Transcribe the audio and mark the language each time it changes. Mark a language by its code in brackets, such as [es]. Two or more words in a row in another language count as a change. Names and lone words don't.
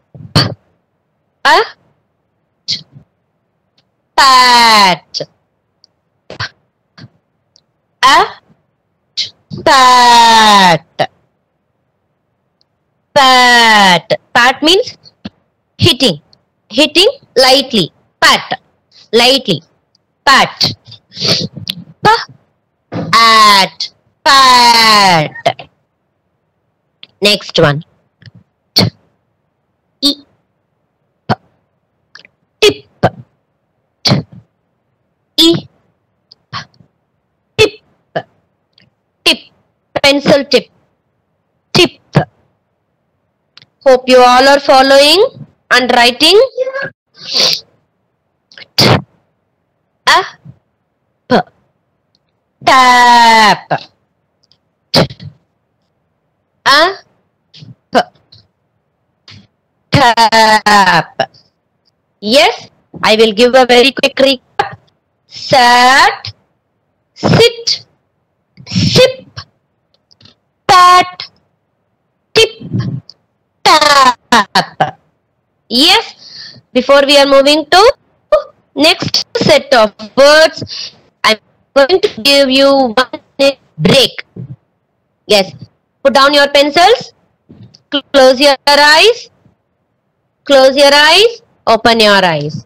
[en] Pat. Pat. Pat. Pat means hitting. Hitting lightly. Pat. Lightly. Pat. Pat. Pat. Next one. Tip. Tip. Tip. Pencil tip. Tip. Hope you all are following and writing. Tap. Tap. Yes, I will give a very quick recap. Sat, sit, sip, pat, tip, tap. Yes, before we are moving to next set of words, I'm going to give you 1 minute break. Yes, put down your pencils, close your eyes, close your eyes, open your eyes.